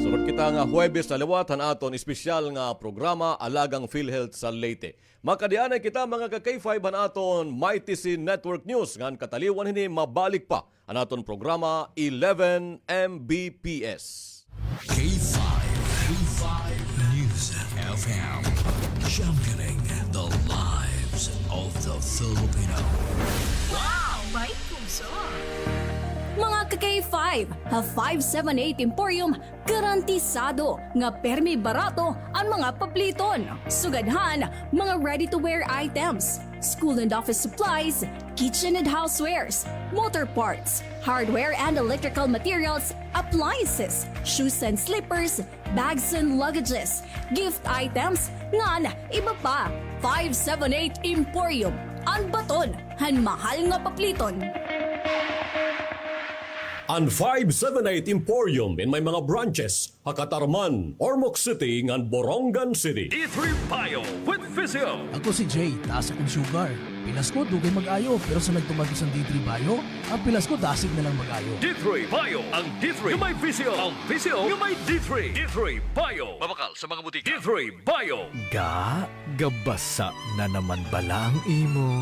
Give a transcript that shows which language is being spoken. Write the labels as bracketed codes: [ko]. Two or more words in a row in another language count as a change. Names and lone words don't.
[war] Sunod kita nga Huwebes na liwat han aton espesyal nga programa Alagang PhilHealth sa Leyte. Makadianay kita mga ka-K5 han aton MyTC Network News ngan kataliwan hini mabalik pa ang aton programa 11 Mbps. [en] K5 News FM, championing the lives of the Filipino. [tl] Wow, may puso. [war] Mga ka-K5, ha 578 Emporium, garantisado nga permi barato ang mga pabliton. Sugadhan, mga [en] ready-to-wear items, school and office supplies, kitchen and housewares, motor parts, hardware and electrical materials, appliances, shoes and slippers, bags and luggages, gift items, [war] ngan iba pa. 578 Emporium, ang baton, han mahal nga pabliton. Ang 578 Emporium in may mga branches, Hakatarman, Ormoc City, ngan Borongan City. [en] D3 Bio with Physio. [ceb] Ako si Jay, taas akong sugar. Pilas ko, dugay mag-ayo, pero sa nagtumagos ang D3 Bio, ang pilas ko, dasig na lang mag-ayo. D3 Bio. Ang D3 yung may Physio. Ang Physio yung may D3. D3 Bio. Mabakal sa mga butika. D3 Bio. [hil] Gabasa na naman bala ang imo.